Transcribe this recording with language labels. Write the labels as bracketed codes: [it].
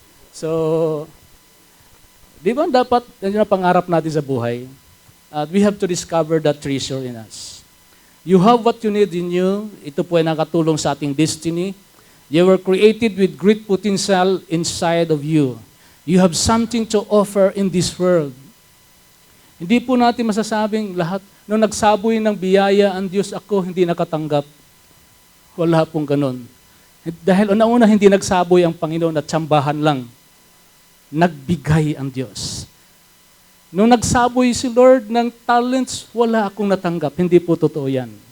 [tl] So, di ba dapat, yan ang pangarap natin sa buhay? [en] We have to discover that treasure in us. You have what you need in you. [tl] Ito po ay nakatulong sa ating destiny. [en] You were created with great potential inside of you. You have something to offer in this world. [tl] Hindi po natin masasabing lahat, nung nagsaboy ng biyaya ang Diyos ako, hindi nakatanggap. Wala pong ganun. Dahil una-una hindi nagsaboy ang Panginoon at tsambahan lang. Nagbigay ang Diyos. Nung nagsaboy si Lord ng talents, wala akong natanggap. Hindi po totoo yan.